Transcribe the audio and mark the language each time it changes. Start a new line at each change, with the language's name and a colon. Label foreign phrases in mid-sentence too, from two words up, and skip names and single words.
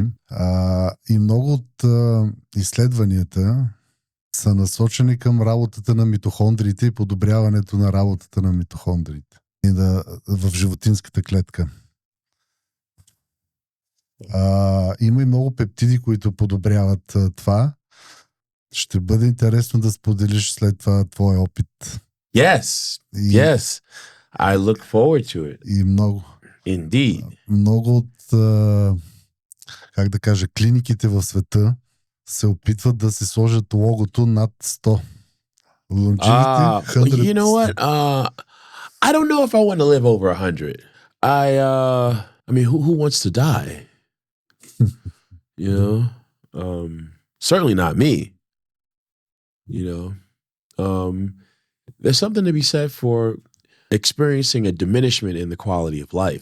Bulgarian: И много от изследванията са насочени към работата на митохондриите и подобряването на работата на митохондриите в животинската клетка. Има и много пептиди, които подобряват това. Ще бъде интересно да споделиш след това твой опит.
English: Yes. I look forward to it.
Bulgarian: И много.
English: Indeed.
Bulgarian: Много от, как да кажа, клиниките в света се опитват да се сложат логото над 100.
English: Longevity, 100. You know what? I don't know if I want to live over 100. I mean, who wants to die? Certainly not me. There's something to be said for experiencing a diminishment in the quality of life.